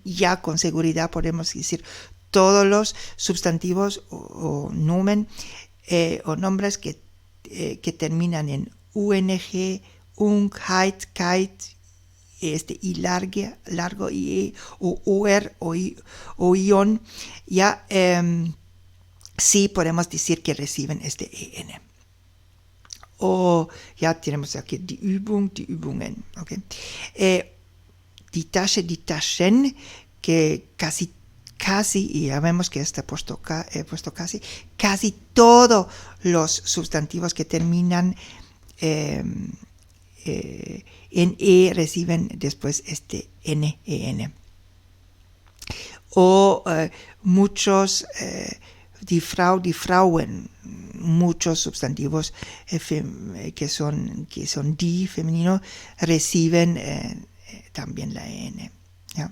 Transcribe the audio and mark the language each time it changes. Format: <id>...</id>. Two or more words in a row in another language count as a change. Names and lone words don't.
<es>Ya con seguridad podemos decir todos los sustantivos o nomen o nombres que terminan en</es> <de>UNG, ung, heit, kite,</de> <es>y largo y o UR o ion, ya sí podemos decir que reciben este EN. O ya tenemos aquí</es> <de>die Übung, die Übungen.</de> <es>Okay.</es> <de>Die Tasche, die Taschen,</de> <es>que casi, y ya vemos que he puesto casi todos los sustantivos que terminan en E reciben después este NEN. O muchos,</es> <de>die Frau, die Frauen,</de> <es>muchos sustantivos que son die femenino reciben también la EN. ¿Ya?</es>